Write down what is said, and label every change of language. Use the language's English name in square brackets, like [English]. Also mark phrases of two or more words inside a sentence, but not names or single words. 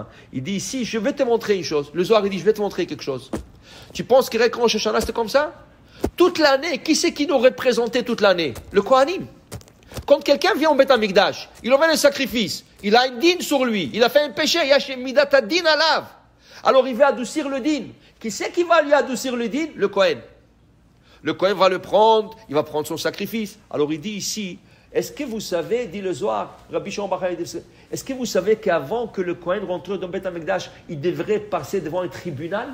[French] Il dit ici, je vais te montrer une chose. Le Zohar, il dit, je vais te montrer quelque chose. Tu penses que Rosh Hashanah, c'était comme ça? Toute l'année, qui c'est qui nous représentait toute l'année? Le Kohanim. Quand quelqu'un vient au [Hebrew] בית המקדש, [French] il emmène un sacrifice, il a une dîne sur lui, il a fait un péché, il y a chez [Hebrew] מידת הדין עליו. [French] Alors il va adoucir le dîne. Qui c'est qui va lui adoucir le dîne? Le Kohen. Le Kohen va le prendre, il va prendre son sacrifice. Alors il dit ici, est-ce que vous savez, dit le Zohar, Rabbi Shimon Bar Yochai, est-ce que vous savez qu'avant que le Kohen rentre dans [Hebrew] בית המקדש, [French] il devrait passer devant un tribunal?